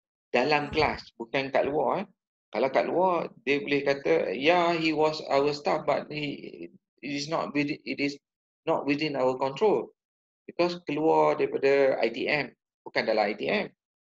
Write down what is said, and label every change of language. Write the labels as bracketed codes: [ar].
[ms] Dalam kelas, bukan kat luar. Kalau kat luar, dia boleh kata, [en] yeah, he was our staff, but it is not within our control. [ms] Because keluar daripada ITM, bukan dalam ITM.